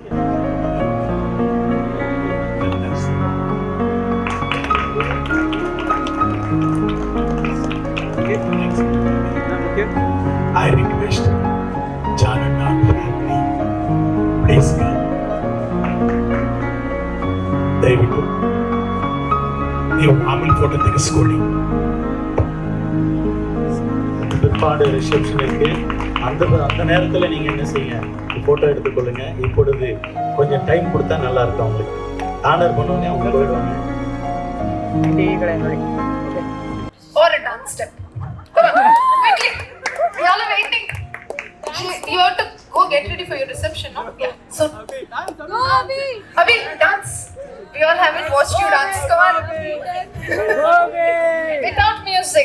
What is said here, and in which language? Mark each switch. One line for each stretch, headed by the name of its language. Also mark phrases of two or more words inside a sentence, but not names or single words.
English: I request Janana family, please come.
Kannada: ದಯವಿಟ್ಟು ನೀವು ಆಮೇಲೆ ಫೋಟೋ ತೆಗೆಸ್ಕೊಳ್ಳಿ.
Tamil: பிற்பாடு ரிசப்ஷனுக்கு அந்த நேரத்தில் நீங்கள் என்ன செய்யுங்க, ஃபோட்டோ எடுத்துக்கொள்ளுங்க. இப்பொழுது கொஞ்சம் டைம் கொடுத்தா நல்லா இருக்கும். அவங்களுக்கு ஆனர் பண்ணோடனே அவங்க போயிடுவாங்க.
English: Or a dance step. Come on, quickly. We all are waiting. You have to go get ready for your reception, no? Yeah. So, go Abhi, dance. We all haven't watched you dance. Come on. Without music.